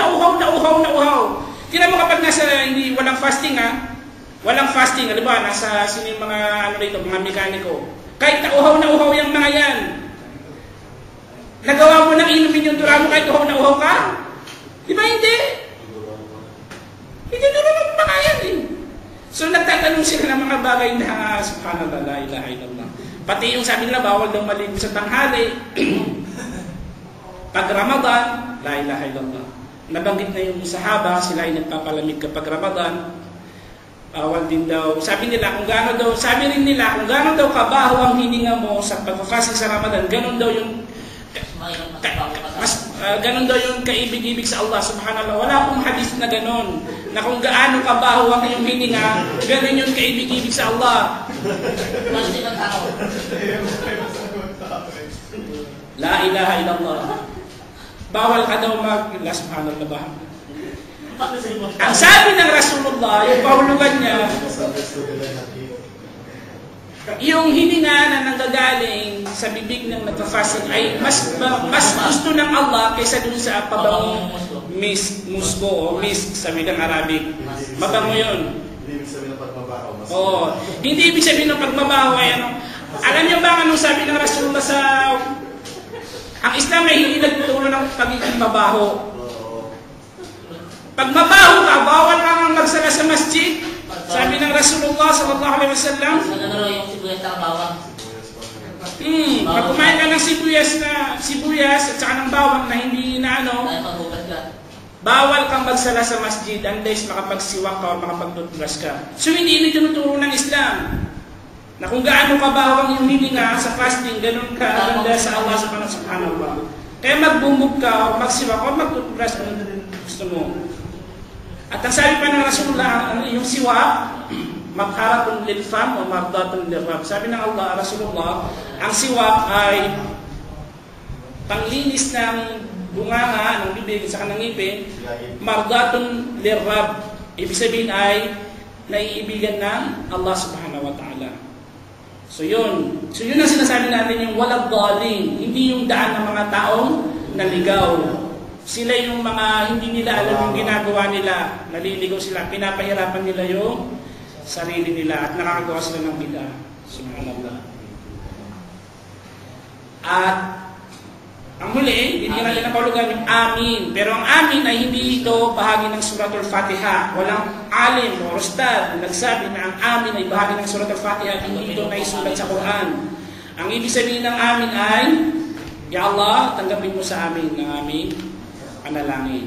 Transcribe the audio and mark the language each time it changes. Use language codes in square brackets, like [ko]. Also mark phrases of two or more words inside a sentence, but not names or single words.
[tl] Tira mo kapag walang fasting ha, walang fasting, halimbawa, nasa sino yung mga, mga mekaniko, kahit na uhaw yung mga yan, nagawa mo nang inumin yung dura mo kahit uhaw ka? Di ba hindi? Hindi dura mo mga yan eh. So nagtatanong sila ng mga bagay na, [ar] subhanallah, la ilaha illallah. [tl] Pati yung sabi nila, bawal daw maligo sa tanghali. [ar] Pag Ramadan, la ilaha illallah. [tl] Nabanggit na yung sahaba, sila ay nagpapalamig kapag Ramadan. Bawal din daw. Sabi rin nila, kung gaano daw kabaho ang hininga mo sa pagpapasing sa Ramadan, ganon daw yung ganon daw yung kaibig-ibig sa Allah subhanallah. Wala akong hadith na ganon, na kung gaano kabaho ang iyong hininga, ganon yung kaibig-ibig sa Allah. [ar] La ilaha illallah. [tl] Bawal ka daw la subhanallah ba? Ang sabi ng Rasulullah, yung pahulugan niya, yung hininga na nanggagaling sa bibig ng nagpa-fasting ay mas gusto ng Allah kaysa dun sa pabangong musko o misk sa wikang Arabic. Mabango yun. Hindi ibig sabihin ng pagmabaho. Oo. Hindi ibig sabihin ng pagmabaho ay ano. Alam niyo ba anong sabi ng Rasulullah sa... Ang Islam ay hindi nagtuturo ng pagiging mabaho. Pag mabaho ka, bawal kang magsala sa masjid. Sabi ng Rasulullah [ar] sallallahu alaihi wasallam. [tl] Yung sibuyas na bawang. Pag kumain ka ng sibuyas at saka ng bawang na hindi na ano, bawal kang magsala sa masjid unless makapagsiwak ka o makapagtutbrush ka. So hindi ito tinuturo ng Islam. Na kung gaano kabaho ang iyong hininga sa fasting, ganun ka ganda sa Allah [ar] subhanahu wa ta'ala. [tl] Kaya magbumog ka o magsiwak o magtutbrush kung gusto mo. At ang sabi pa ng Rasulullah, yung siwak, [ar] magharatun lil fam [tl] o [ar] mardatun lil rab. [tl] Sabi ng Allah, Rasulullah, ang siwak ay panglinis ng bunganga, ng bibig, sa kanang ngipin, [ar] mardatun lil rab. [tl] Ibig sabihin ay naiibigan ng Allah [ar] subhanahu wa ta'ala. [tl] So yun ang sinasabi natin, yung walang daling, hindi yung daan ng mga taong naligaw. Sila yung mga hindi nila alam yung ginagawa nila, naliligaw sila, pinapahirapan nila yung sarili nila at nakakagawa sila ng bid'ah. Subhanallah. At ang huli, hindi natin napahulugan yung amin. Pero ang amin ay hindi ito bahagi ng Suratul Fatiha. Walang alim o ustad na nagsabi na ang amin ay bahagi ng Suratul Fatiha. Hindi ito naisulat sa Quran. Ang ibig sabihin ng amin ay, [ar] Ya Allah, [tl] tanggapin mo sa amin ang aming panalangin.